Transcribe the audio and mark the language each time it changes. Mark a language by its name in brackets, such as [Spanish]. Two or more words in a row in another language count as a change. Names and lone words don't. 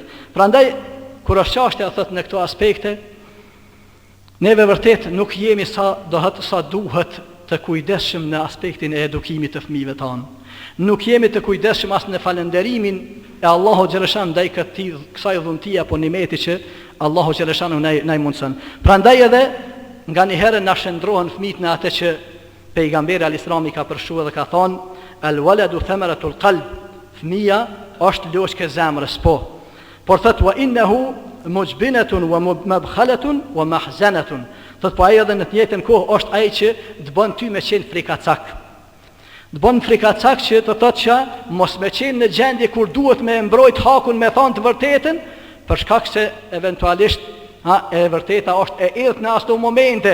[Albanian] Prandaj kur është çështja thotë në këto aspekte, neve vërtet nuk jemi sa duhet të kujdesshëm në aspektin e edukimit të fëmijëve tanë. Nuk jemi të kujdesshëm as në falënderimin e Allahu xhaleshan ndaj kësaj dhuntie apo nimeti që Allahu xhaleshan na i mundson. Prandaj edhe nganjëherë na shndrohen fëmijët në atë që pejgamberi al-Islami ka përshuar dhe ka thonë: [Arabic] "الولد ثمرة القلب", [Albanian] fëmia është loshkë e zemrës, po. Por thot: [Arabic] "وإنه مجبنة ومبخلة ومحزنة", [Albanian] thot po ai edhe në të njëjtën kohë është ai që të bën ty me qenë frikacak. Të bën frikacak që të thotë që mos me qenë në gjendje kur duhet me mbrojt hakun me thonë të vërtetën, për shkak se eventualisht e vërteta është e errët në ato momente.